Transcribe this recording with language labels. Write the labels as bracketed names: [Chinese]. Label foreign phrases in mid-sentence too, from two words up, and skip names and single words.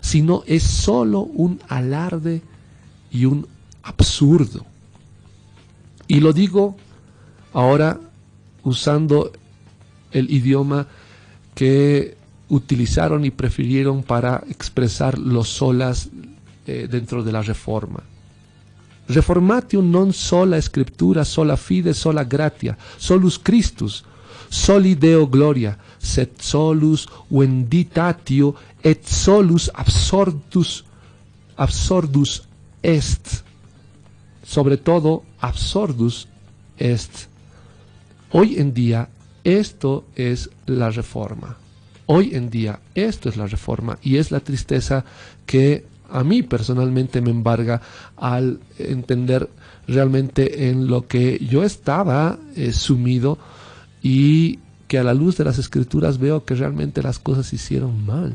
[Spanish] sino es solo un alarde y un absurdo. Y lo digo ahora usando el idioma que utilizaron y prefirieron para expresar los solas dentro de la Reforma. [Latin] Reformatio non sola scriptura, sola fide, sola gratia, solus Christus, soli Deo gloria, sed solus venditatio et solus absordus est. [Spanish] Sobre todo, [Latin] absordus est. [Spanish] Hoy en día, esto es la Reforma. Hoy en día, esto es la Reforma, y es la tristeza que a mí personalmente me embarga al entender realmente en lo que yo estaba sumido, y que a la luz de las Escrituras veo que realmente las cosas se hicieron mal.